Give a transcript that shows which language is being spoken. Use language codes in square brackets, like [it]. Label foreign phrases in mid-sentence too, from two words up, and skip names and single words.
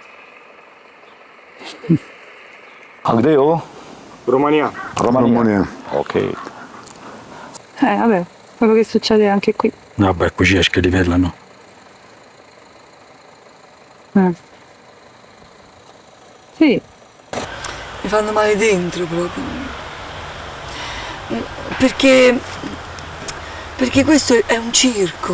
[sr] A gde je ovo? Romania. Romania. Ok. [it] Vabbè, quello che succede anche qui. Vabbè, qui ci esce livello, no? Sì. Mi fanno male dentro proprio. Perché questo è un circo.